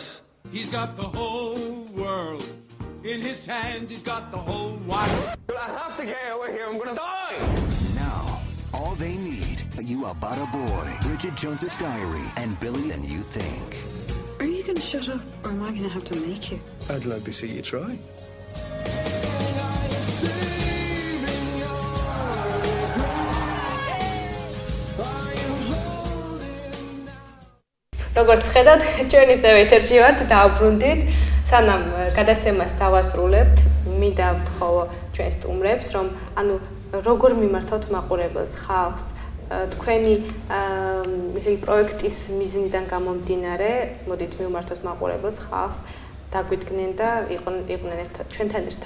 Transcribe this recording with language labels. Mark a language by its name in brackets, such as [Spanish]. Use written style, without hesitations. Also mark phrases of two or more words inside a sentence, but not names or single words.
[English] He's got the whole world in his hands. He's got the whole wide world. But I have to get out of here. I'm going to die. Now, all they need, You Are But a Boy, Bridget Jones's Diary, and Billy Than You Think. Are you going to shut up, or am I going to have to make you? I'd like to see you try. [Georgian] როგორც ხედავთ, ჩვენ ისევ ეთერში ვართ, დააბრუნდით. სანამ გადაცემას დავასრულებთ, მინდა ვთხოვო ჩვენ სტუმრებს, რომ ანუ როგორ მიმართავთ მაყურებელს, ხალხს, თქვენი ისე პროექტის მიზნიდან გამომდინარე, მოდით მიმართოთ მაყურებელს, ხალხს, დაგვიდგნენ და იყვნენ ერთად, ჩვენთან ერთად.